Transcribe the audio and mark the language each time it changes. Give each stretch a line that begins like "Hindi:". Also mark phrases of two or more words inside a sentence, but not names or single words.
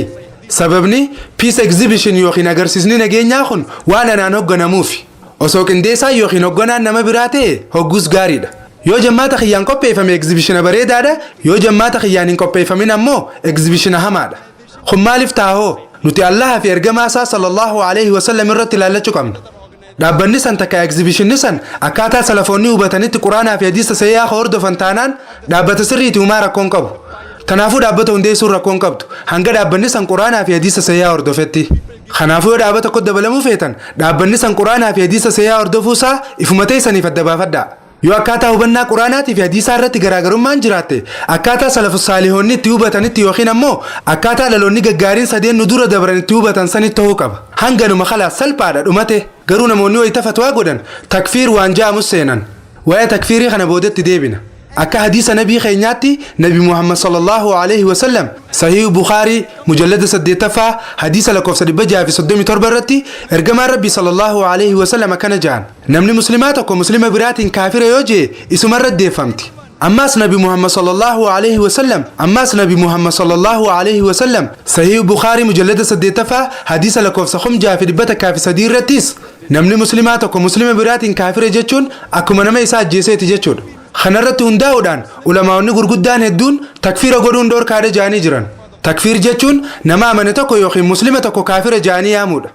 Oromo: Sababni piis egzibishin yookiin agarsiisni nageenyaa kun waan anaan hogganamuufi. Osoo qindeessaa yookiin hogganaan nama biraa ta'e hoggus gaariidha. Yoo jammaata kiyyaan qopheeffame egzibishina bareedaadha, yoo jammaata kiyyaan hin qopheeffamin ammoo egzibishina hamaadha. Kun maaliif taahoo? Nuti Allaha fi ergamaa isaa
Arabic: صلى الله عليه وسلم
Oromo: irratti ilaallachuu qabna. Dhaabbanni san takka egzibishinni san akkaataa salafoonni hubatanitti quraanaa fi hadiisa sahih hordofan taanaan dhaabbata sirriiti uumaa rakkoon qabu. Kanaafuu dhaabbata hundeessuun rakkoon qabdu hanga dhaabbanni san quraanaa fi hadiisa sahih hordofetti. Kanaafuu yoo dhaabbata koo dabalamuu feetan dhaabbanni san quraanaa fi hadiisa sahih hordofuusaa ifuma teessaniif adda baafadhaa. Yoo akkaataa hubannaa quraanaatii fi hadiisaa irratti garaagarummaan jiraatte akkaataa salafus saalihoonni itti hubatanitti yookiin ammoo akkaataa dhaloonni gaggaariin sadeen nu dura dabran itti hubatan sanitti ta'uu qaba. Hanganuma khalaas salphaadha dhumate garuu namoonni wayita fatwaa godhan takfiir waan ja'amus seenan. Waa'ee takfiirii kana boodatti deebina. Akka hadiisa nabii keenyaatti nabi Muhammad
Arabic: صلى الله عليه وسلم
Oromo: sahih Bukhari mujallada 8ffaa hadiisa lakkoofsa 637 irratti ergamaan rabbi
Arabic: صلى الله عليه وسلم
Oromo: akkana jaan namni muslimaa tokko muslima biraatiin kaafira yoo jee isumarra deeffamti. Ammas nabi Muhammad
Arabic: صلى الله عليه وسلم
Oromo: sahih Bukhari mujallada 8ffaa hadiisa lakkoofsa 613 irrattis namni muslimaa tokko muslima biraatiin kaafira jechuun akkuma nama isaa ajjeeseeti jechuudha. Kanarratti hundaa'uudhaan ulamaa'onni gurguddaan hedduun takfiira godhuun dhoorkaadha jaanii jiran. Takfiir jechuun nama amane tokko yookiin muslima tokko kaafira jaanii yaamuudha.